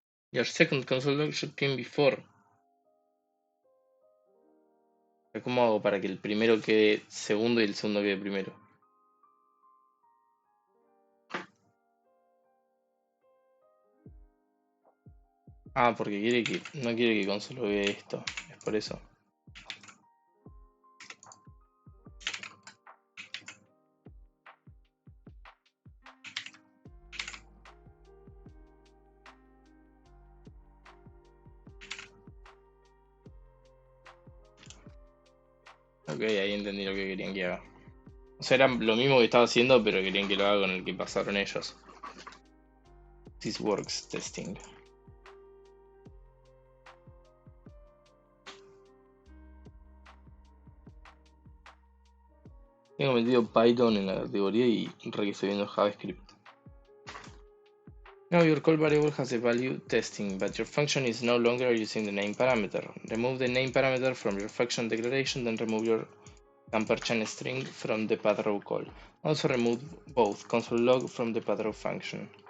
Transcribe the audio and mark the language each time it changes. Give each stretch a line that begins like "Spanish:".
English: Your second console log should come before.
Spanish: ¿Cómo hago para que el primero quede segundo y el segundo quede primero? Ah, porque no quiere que console vea esto. Es por eso. Ok, ahí entendí lo que querían que haga. O sea, era lo mismo que estaba haciendo, pero querían que lo haga con el que pasaron ellos.
English: This works testing.
Spanish: Tengo metido Python en la categoría y re que estoy viendo JavaScript.
English: Now your call variable has a value testing, but your function is no longer using the name parameter. Remove the name parameter from your function declaration, then remove your & string from the path row call. Also remove both console log from the path row function.